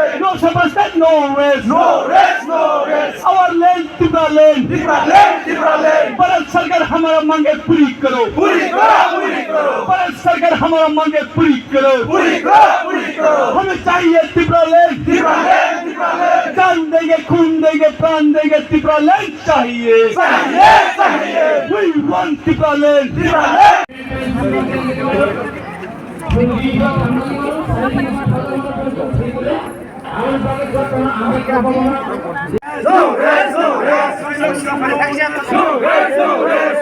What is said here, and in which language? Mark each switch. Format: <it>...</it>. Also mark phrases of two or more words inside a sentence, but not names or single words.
<en>Sebastian, no rest. No rest, no rest. Our land, Tripura land. Tripura land, Tripura land.</en> <hi>भारत सरकार हमारा मांगे पूरी करो. पूरी करो, पूरी करो. भारत सरकार हमारा मांगे पूरी करो. पूरी करो, पूरी करो. हमें चाहिए त्रिपुरा लैंड.</hi> <en>Tripura land, Tripura land.</en> <hi>जान देंगे, खून देंगे, प्राण देंगे, त्रिपुरा लैंड चाहिए. चाहिए, चाहिए.</hi> <en>We want त्रिपुरा लैंड. Tripura land. No rest, no rest. No rest, no rest.</en>